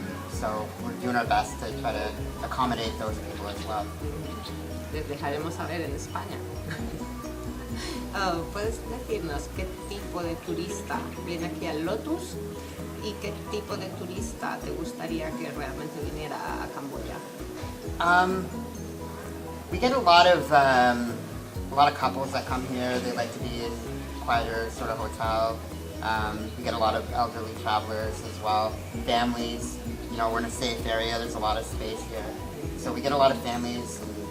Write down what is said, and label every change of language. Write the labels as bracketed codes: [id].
[en] So we're doing our best to try to accommodate those people as well. [es] Les dejaremos saber en España. ¿Puedes decirnos qué tipo de turista viene aquí al Lotus y qué tipo de turista te gustaría que realmente viniera a Camboya? [en] We get a lot of couples that come here. They like to be in quieter sort of hotel. We get a lot of elderly travelers as well. Families, we're in a safe area. There's a lot of space here, so we get a lot of families.